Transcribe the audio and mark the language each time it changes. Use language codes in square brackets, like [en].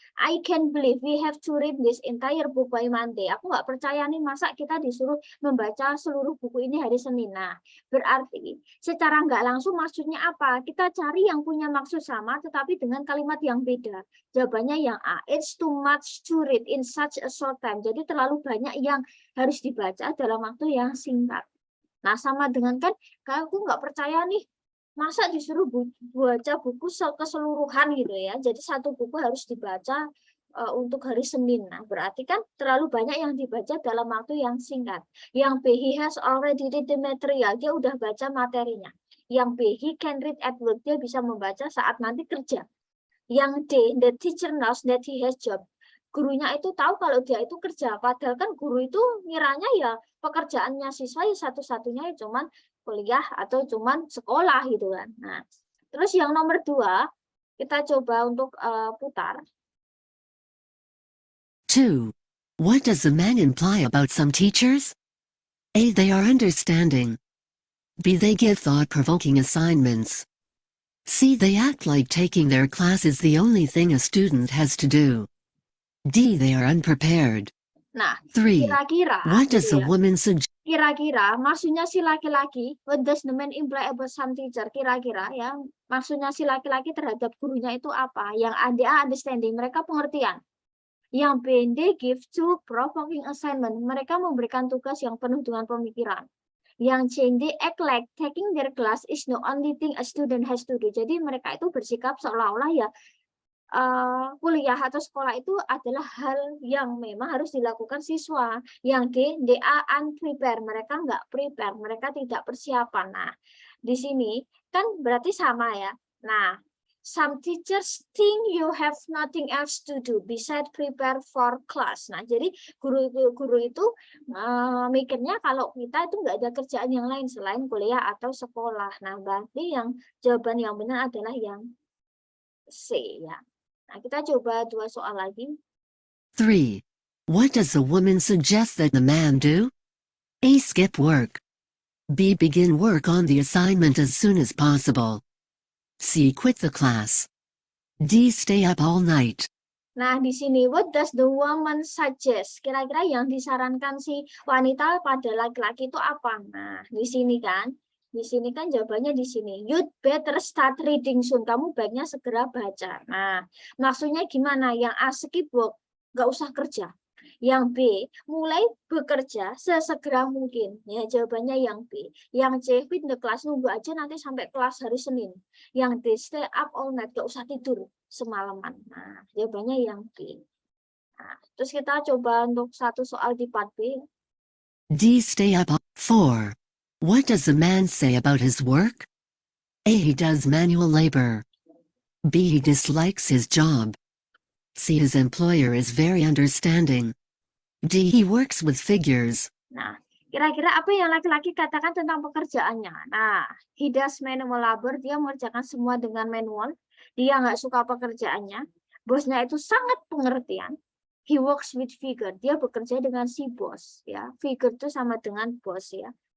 [en] I can't believe we have to read this entire book by Monday. [id] Aku nggak percaya nih, masa kita disuruh membaca seluruh buku ini hari Senin. Nah, berarti secara nggak langsung maksudnya apa? Kita cari yang punya maksud sama, tetapi dengan kalimat yang beda. Jawabannya yang A. [en] It's too much to read in such a short time. [id] Jadi terlalu banyak yang harus dibaca dalam waktu yang singkat. Nah, sama dengan kan, aku nggak percaya nih, masa disuruh baca buku keseluruhan gitu ya. Jadi satu buku harus dibaca untuk hari Senin. Nah, berarti kan terlalu banyak yang dibaca dalam waktu yang singkat. [en] Yang B, he has already read the material, [id] dia udah baca materinya. Yang B, [en] he can read at work, [id] dia bisa membaca saat nanti kerja. Yang D, [en] the teacher knows that he has job, [id] gurunya itu tahu kalau dia itu kerja, padahal kan guru itu ngiranya ya pekerjaannya siswa ya satu-satunya ya cuman kuliah atau cuman sekolah gitu kan. Nah, terus yang nomor 2 kita coba untuk putar. [en] 2. What does the man imply about some teachers? A. They are understanding. B. They give thought-provoking assignments. C. They act like taking their class is the only thing a student has to do. D. They are unprepared. [id] Nah, [en] 3. [id] kira-kira [en] What does the [id] ya. [en] woman suggest? [id] Kira-kira maksudnya si laki-laki, [en] what does the man imply about some teacher? [id] Kira-kira ya, maksudnya si laki-laki terhadap gurunya itu apa? Yang A understanding, mereka pengertian. Yang B, [en] they give two provoking assignment, [id] mereka memberikan tugas yang penuh dengan pemikiran. [en] Yang C, they act like taking their class is the only thing a student has to do. [id] Jadi mereka itu bersikap seolah-olah ya kuliah atau sekolah itu adalah hal yang memang harus dilakukan siswa. Yang D, [en] they are unprepared, [id] mereka nggak prepare, mereka tidak persiapan. Nah, di sini kan berarti sama ya. [en] Nah, some teachers think you have nothing else to do besides prepare for class. [id] Nah, jadi guru itu mikirnya kalau kita itu nggak ada kerjaan yang lain selain kuliah atau sekolah. Nah, berarti yang jawaban yang benar adalah yang C ya. Nah, kita coba 2 soal lagi. [en] 3. What does the woman suggest that the man do? A. Skip work. B. Begin work on the assignment as soon as possible. C. Quit the class. D. Stay up all night. [id] Nah, di sini [en] what does the woman suggest? [id] Kira-kira yang disarankan si wanita pada laki-laki itu apa? Nah, di sini kan jawabannya di sini. [en] You'd better start reading soon. [id] Kamu baiknya segera baca. Nah, maksudnya gimana? Yang A, [en] skip work, [id] nggak usah kerja. Yang B, mulai bekerja sesegera mungkin. Ya, jawabannya yang B. Yang C, [en] quit the class, [id] nunggu aja nanti sampai kelas hari Senin. Yang D, [en] stay up all night, [id] nggak usah tidur semalaman. Nah, jawabannya yang B. Nah, terus kita coba untuk satu soal di part B. [en] D. Stay up all... 4. What does the man say about his work? A. He does manual labor. B. He dislikes his job. C. His employer is very understanding. D. He works with figures. [id] Nah, kira-kira apa yang laki-laki katakan tentang pekerjaannya? Nah, [en] he does manual labor, [id] dia mengerjakan semua dengan manual. Dia nggak suka pekerjaannya. Bosnya itu sangat pengertian. He works with figure, dia bekerja dengan si bos. Ya, figure itu sama dengan bos ya.